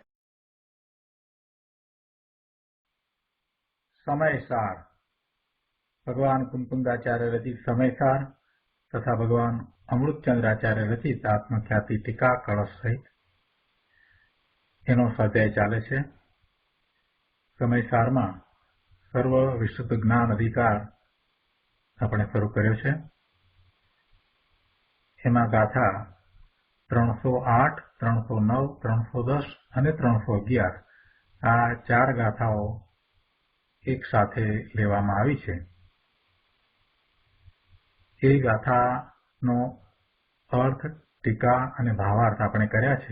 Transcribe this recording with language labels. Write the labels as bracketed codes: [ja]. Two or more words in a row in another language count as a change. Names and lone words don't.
[gu] સમયસાર ભગવાન કુંકુંદાચાર્ય રચિત સમયસાર તથા ભગવાન અમૃતચંદ્રાચાર્ય રચિત આત્મખ્યાતિ ટીકા કલશ સહિત એનો સ્વાધ્યાય ચાલે છે। સમયસારમાં સર્વ વિશુદ્ધ જ્ઞાન અધિકાર આપણે શરૂ કર્યો છે। એમાં ગાથા 308, 309, 310 અને 311 આ ચાર ગાથાઓ એક સાથે લેવામાં આવી છે। એ ગાથાનો અર્થ, ટીકા અને ભાવાર્થ આપણે કર્યા છે।